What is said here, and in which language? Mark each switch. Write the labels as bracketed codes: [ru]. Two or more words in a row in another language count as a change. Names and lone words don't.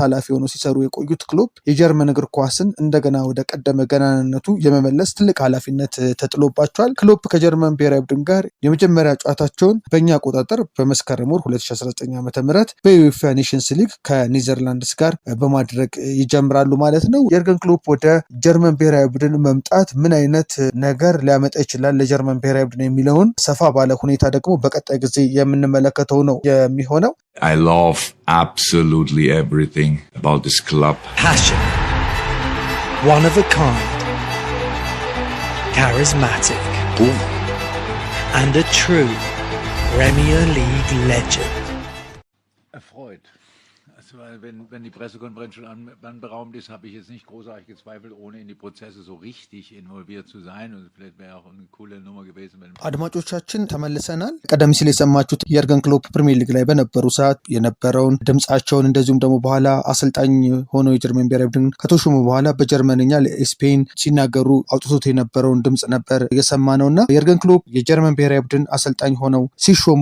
[am] ኃላፊ ሆነው ሲሰሩ የቆዩት ክሎፕ የጀርመን እግር ኳስን እንደገና ወደ ቀደመ ገናንነቱ የመመለስ ትልቅ ኃላፊነት ተጥሎባቸዋል። ክሎፕ ከጀርመን ብሔራዊ ቡድን ጋር የመጀመሪያ ጨዋታቸውን በእኛ አቆጣጠር በመስከረም ወር 2019 ዓ.ም በዩኤፋ ኔሽንስ ሊግ ከኔዘርላንድስ ጋር በማድረግ ይጀምራሉ ማለት ነው። የርገን ክሎፕ ወደ ጀርመን ብሔራዊ ቡድን መምጣት ምን አይነት ነገር ሊያመጣ ይችላል ለጀርመን ብሔራዊ ቡድን የሚለውን ሰፋ ባለ ሁኔታ ደግሞ በቀጣይ ጊዜ የምንመለከተው ነው የሚሆነው። [en] I love absolutely everything about this club. Passion, one of a kind, charismatic, and a true Premier League legend. [de] Erfreut. Also, wenn die Pressekonferenz schon anberaumt ist, habe ich jetzt nicht großartig gezweifelt, ohne in die Prozesse so richtig involviert zu sein. Und vielleicht wäre auch eine coole Nummer gewesen, wenn [am] አድማጮቻችን ተመልሰናል። ቀደም ሲል የሰማችሁት የርገን ክሎፕ ፕሪሚየር ሊግ ላይ በነበሩ ሰዓት የነበረውን ድምጻቸውን እንደዚሁም ደግሞ በኋላ አሰልጣኝ ሆነው የጀርመን ብሔራዊ ቡድን ከተሾሙ በኋላ በጀርመንኛ ለስፔን ሲናገሩ አውጥቶት የነበረውን ድምጽ ነበር የሰማነውና የርገን ክሎፕ የጀርመን ብሔራዊ ቡድን አሰልጣኝ ሆነው ሲሾሙ